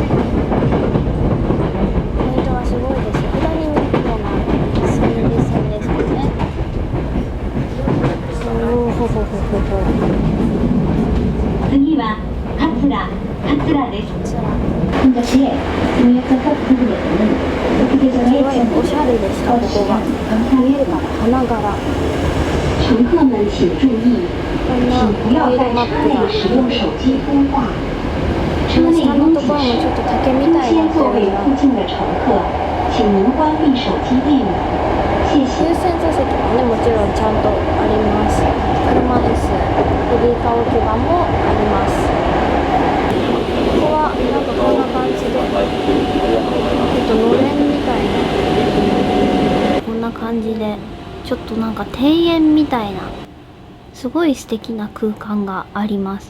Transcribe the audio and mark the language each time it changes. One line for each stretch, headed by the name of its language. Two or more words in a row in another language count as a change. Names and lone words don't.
Japanese: ポイントがすごいですよ。左に行くのが千里線ですかね。おお、ほほほほほ。次は桂です。すごいおしゃれでした。ここが見えるかな、花柄。
Chinese: 乘客们请注意，请不要在车内使用手机通话。车内拥挤时，优先座位附近的乘客，请您关闭手機电源。謝謝。
Japanese: 優先座席もね、もちろんちゃんとあります。車椅子、ベビーカー置き場もあります。ここはなんかこんな感じで、のれんみたいな、こんな感じでちょっとなんか庭園みたいな、すごい素敵な空間があります。